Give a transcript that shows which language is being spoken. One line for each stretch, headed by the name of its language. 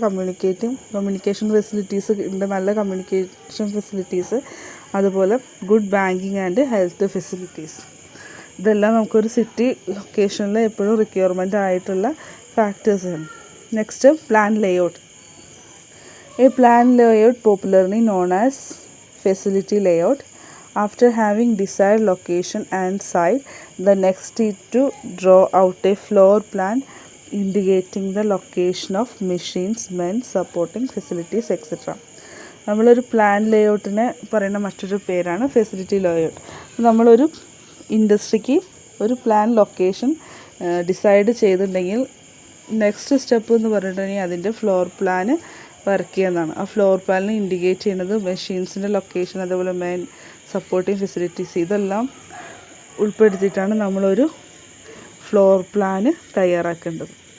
English: communication facilities
Malayalam: ഉണ്ട്, നല്ല
English: communication facilities.
Malayalam: അതുപോലെ good banking and health facilities. ഇതെല്ലാം നമുക്കൊരു സിറ്റി ലൊക്കേഷനിൽ എപ്പോഴും റിക്വയർമെൻ്റ് ആയിട്ടുള്ള ഫാക്ടേഴ്സാണ്.
English: Next, plan layout. A plan layout popularly known as facility layout. After having desired location and site, the next is to draw out a floor plan indicating the location of machines, men, supporting facilities etc.
Malayalam: നമ്മളൊരു plan ലേഔട്ടിനെ പറയുന്ന മറ്റൊരു പേരാണ് facility layout. നമ്മളൊരു ഇൻഡസ്ട്രിക്ക് ഒരു plan location decide ചെയ്തിട്ടുണ്ടെങ്കിൽ next step എന്ന് പറഞ്ഞിട്ടുണ്ടെങ്കിൽ അതിൻ്റെ ഫ്ലോർ പ്ലാന് വർക്ക് ചെയ്യുന്നതാണ്. ആ ഫ്ലോർ പ്ലാനിൽ ഇൻഡിക്കേറ്റ് ചെയ്യുന്നത് മെഷീൻസിൻ്റെ ലൊക്കേഷൻ, അതുപോലെ മെയിൻ സപ്പോർട്ടിങ് ഫെസിലിറ്റീസ്, ഇതെല്ലാം ഉൾപ്പെടുത്തിയിട്ടാണ് നമ്മളൊരു ഫ്ലോർ പ്ലാന് തയ്യാറാക്കേണ്ടത്.